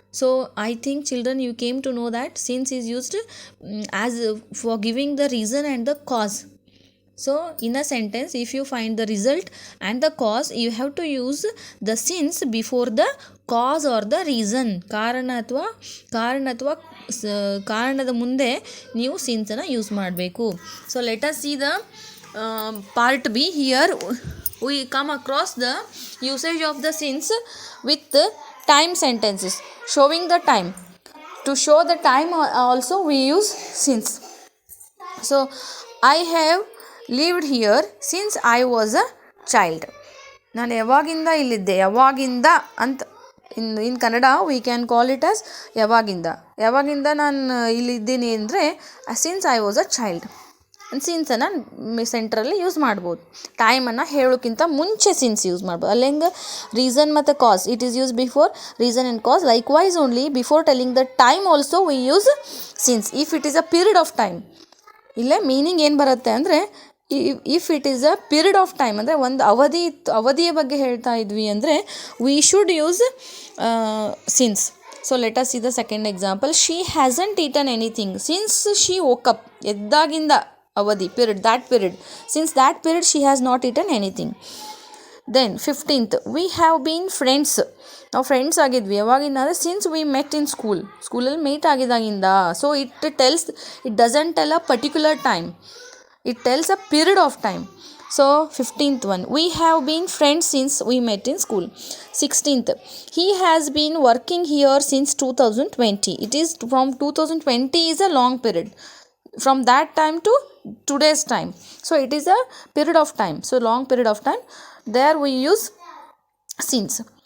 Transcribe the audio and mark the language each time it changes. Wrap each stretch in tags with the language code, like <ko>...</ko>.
<en>So I think children you came to know that since is used as for giving the reason and the cause. So in a sentence if you find the result and the cause, you have to use the since before the cause or the reason.</en> <kn>ಕಾರಣ ಅಥವಾ ಕಾರಣದ ಮುಂದೆ ನೀವು ಸಿನ್ಸನ್ನು use ಮಾಡಬೇಕು.</kn> <en>So let us see the part B. Here we come across the usage of the since with time sentences showing the time. To show the time also we use since. So I have lived here since I was a child.</en> <kn>ನಾನು ಯಾವಾಗಿಂದ ಇಲ್ಲಿದ್ದೆ, ಯಾವಾಗಿಂದ ಅಂತ</kn> <en>in Kannada we can call it as</en> <kn>ಯಾವಾಗಿಂದ ನಾನು ಇಲ್ಲಿದ್ದೀನಿ ಅಂದರೆ</kn> <en>Since I was a child.</en> <kn>ಸಿನ್ಸನ್ನು ಸೆಂಟ್ರಲ್ಲಿ use ಮಾಡ್ಬೋದು. ಟೈಮನ್ನು ಹೇಳೋಕ್ಕಿಂತ ಮುಂಚೆ ಸಿನ್ಸ್ ಯೂಸ್ ಮಾಡ್ಬೋದು. ಅಲ್ಲಿ ಹೆಂಗೆ ರೀಸನ್ ಮತ್ತು ಕಾಸ್,</kn> <en>It is use before reason and cause. Likewise only before telling the time also we use since if it is a period of time.</en> <kn>ಇಲ್ಲೇ meaning ಏನು ಬರುತ್ತೆ ಅಂದರೆ,</kn> <en>if it is a period of time</en> <kn>ಅಂದರೆ ಒಂದು ಅವಧಿಯ ಬಗ್ಗೆ ಹೇಳ್ತಾ ಇದ್ವಿ ಅಂದರೆ</kn> <en>We should use since. So let us see the second example. She hasn't eaten anything since she woke up.</en> <kn>ಎದ್ದಾಗಿಂದ ಅವಧಿ,</kn> <en>Period, that period. Since that period she has not eaten anything. Then 15th, we have been friends.</en> <kn>ನಾವು friends ಆಗಿದ್ವಿ ಯಾವಾಗಿಂದ ಅಂದರೆ</kn> <en>since we met in</en> <kn>ಸ್ಕೂಲಲ್ಲಿ meet ಆಗಿದ್ದಾಗಿಂದ.</kn> <en>So it doesn't tell a particular time, it tells a period of time. So 15th one, we have been friends since we met in school. 16th, he has been working here since 2020. It is from 2020 is a long period, from that time to today's time. So it is a period of time, so long period of time. There we use since.</en>